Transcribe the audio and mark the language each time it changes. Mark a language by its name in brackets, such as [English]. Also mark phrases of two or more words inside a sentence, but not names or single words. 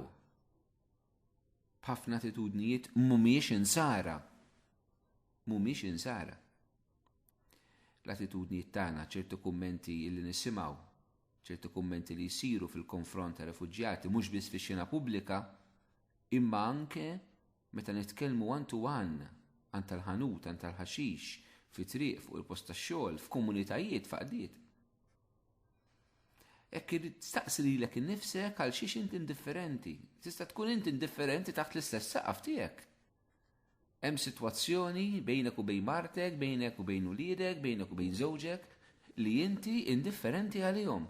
[Maltese] B'ħafna attitudnijiet mhumiex insara. Mhumiex insara. L-attitudnijiet tagħna ċertu kummenti li nisimgħu, ċertu kummenti li jsiru fil-konfront ta' refuġjati mhux biss fix-xena pubblika, imma anke meta nitkellmu [English] one to one [Maltese] għand tal-ħanut, għand tal-ħaxix, fi triq fuq il-post tax-xogħol, f'komunitajiet faqdiet. Hekk tistaqsi lilek innifsek għal xiex inti indifferenti. Tista' tkun inti indifferenti taħt l-istess saqaf tiegħek. Hemm sitwazzjoni bejnek u bejn martek, bejnek u bejn uliedek, bejnek u bejn żewġek li inti indifferenti għalihom.